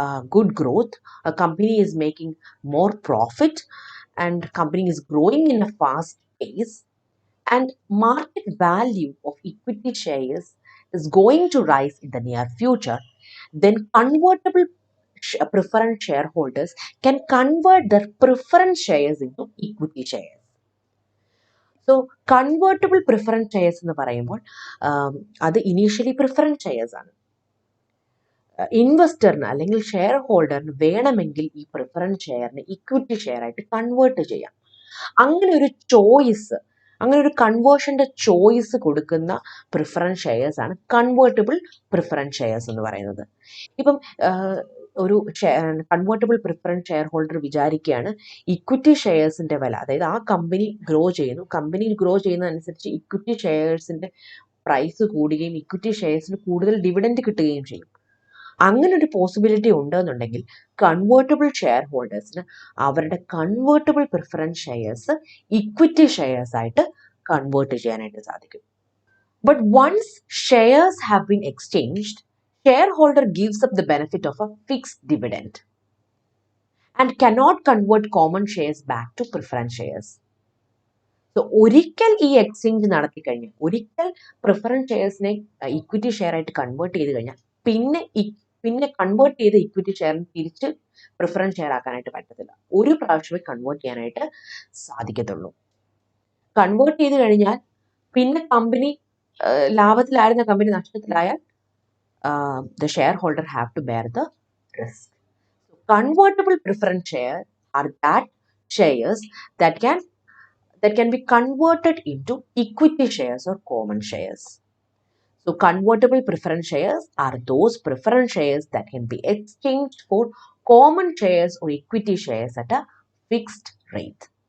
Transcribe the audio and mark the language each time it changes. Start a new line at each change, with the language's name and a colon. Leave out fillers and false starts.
English: good growth, a company is making more profit and company is growing in a fast pace and market value of equity shares is going to rise in the near future, then convertible preference shareholders can convert their preference shares into equity shares. So convertible preference shares
Malayalam: എന്ന് പറയുമ്പോൾ അത് initially preference shares ആണ്. ഇൻവെസ്റ്ററിന് അല്ലെങ്കിൽ share ഹോൾഡറിന് വേണമെങ്കിൽ ഈ preference ഷെയറിനെ equity share ആയിട്ട് convert ചെയ്യാം. അങ്ങനെ ഒരു ചോയ്സ്, അങ്ങനെ ഒരു കൺവേർഷൻ്റെ ചോയ്സ് കൊടുക്കുന്ന പ്രിഫറൻസ് ഷെയർസ് ആണ് കൺവേർട്ടിബിൾ പ്രിഫറൻസ് ഷെയർസ് എന്ന് പറയുന്നത്. ഇപ്പം ഒരു കൺവേർട്ടബിൾ പ്രിഫറൻസ് ഷെയർ ഹോൾഡർ വിചാരിക്കുകയാണ് ഇക്വിറ്റി ഷെയർസിന്റെ വില, അതായത് ആ കമ്പനി ഗ്രോ ചെയ്യുന്നു, കമ്പനി ഗ്രോ ചെയ്യുന്നതനുസരിച്ച് ഇക്വിറ്റി ഷെയർസിന്റെ പ്രൈസ് കൂടുകയും ഇക്വിറ്റി ഷെയർസിന് കൂടുതൽ ഡിവിഡൻഡ് കിട്ടുകയും ചെയ്യും. അങ്ങനെ ഒരു പോസിബിലിറ്റി ഉണ്ടെന്നുണ്ടെങ്കിൽ കൺവേർട്ടബിൾ ഷെയർ ഹോൾഡേഴ്സിന് അവരുടെ convertible preference shares equity shares ആയിട്ട് കൺവേർട്ട് ചെയ്യാനായിട്ട് സാധിക്കും.
English: But once shares have been exchanged, shareholder gives up the benefit of a fixed dividend and cannot convert common shares back to preference shares.
Malayalam: So, ഒരിക്കൽ ഈ exchange നടത്തി കഴിഞ്ഞാൽ, ഒരിക്കൽ preference ഷെയർസിനെ equity share ആയിട്ട് convert ചെയ്ത് കഴിഞ്ഞാൽ പിന്നെ കൺവേർട്ട് ചെയ്ത ഇക്വിറ്റി ഷെയറിന് തിരിച്ച് പ്രിഫറൻസ് ഷെയർ ആക്കാനായിട്ട് പറ്റത്തില്ല. ഒരു പ്രാവശ്യമേ കൺവേർട്ട് ചെയ്യാനായിട്ട് സാധിക്കത്തുള്ളൂ. കൺവേർട്ട് ചെയ്ത് കഴിഞ്ഞാൽ പിന്നെ company ലാഭത്തിലായിരുന്ന company നഷ്ടത്തിലായാൽ
English: the shareholder have to bear the risk. So, convertible preference shares are that shares that can be converted into equity shares or common shares. So, convertible preference shares are those preference shares that can be exchanged for common shares or equity shares at a fixed rate.